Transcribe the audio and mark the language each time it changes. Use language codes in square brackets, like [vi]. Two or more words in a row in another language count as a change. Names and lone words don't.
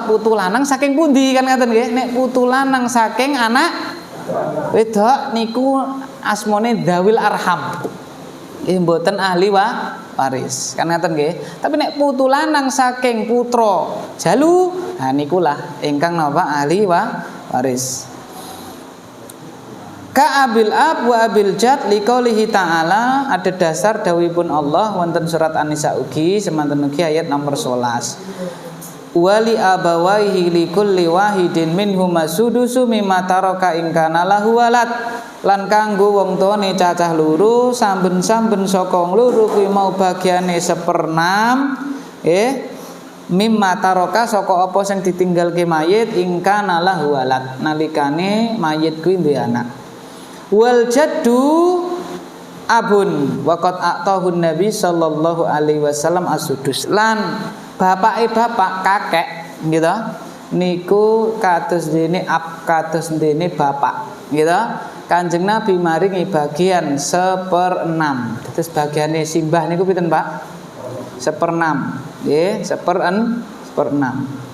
[jv] Putu lanang saking pundi kan ngaten nggih? Nek putu lanang saking anak wedok niku asmane [ar] ذوي الأرحام. [jv] Mboten ahli waris. Kan ngaten nggih. Tapi nek putu lanang saking putra jalu, nah niku lah ingkang napa ahli waris. [ar] كأبي الأب وأبي الجد لقوله تعالى, [id] ada dasar [jv] dawuhipun Allah wonten surat An-Nisa ugi semanten ugi ayat nomor 11. [ar] ولأبويه لكل واحد منهما السدس مما ترك إن كان له ولد, [jv] lan kanggo wong tuane cacah loro samben-samben saka loro kuwi mau bagiane 1/6 [ar] مما ترك [jv] saka apa sing ditinggalke mayit [ar] إن كان له ولد, [jv] nalikane mayit kuwi duwe anak. [ar] والجد أب وقد أعطاه النبي صلى الله عليه وسلم السدس, [jv] lan bapake bapak kakek gitu niku kados dene ab kados dene bapak gitu. Kanjeng Nabi maringi bagian 1/6. Terus bagiane simbah niku pinten Pak? 1/6 nggih, 1/6.